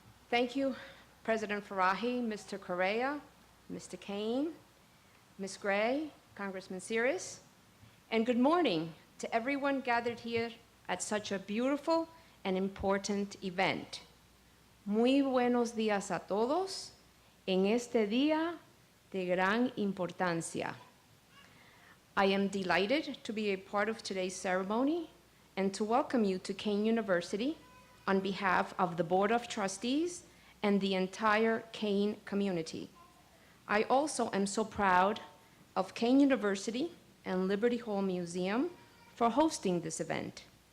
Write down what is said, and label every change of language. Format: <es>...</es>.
<en>Thank you, President Farahi, Mr. Correa, Mr. Kane, Ms. Gray, Congressman Sears, and good morning to everyone gathered here at such a beautiful and important event.</en> <es>Muy buenos días a todos en este día de gran importancia.</es> <en>I am delighted to be a part of today's ceremony and to welcome you to Kane University on behalf of the Board of Trustees and the entire Kane community. I also am so proud of Kane University and Liberty Hall Museum for hosting this event.</en>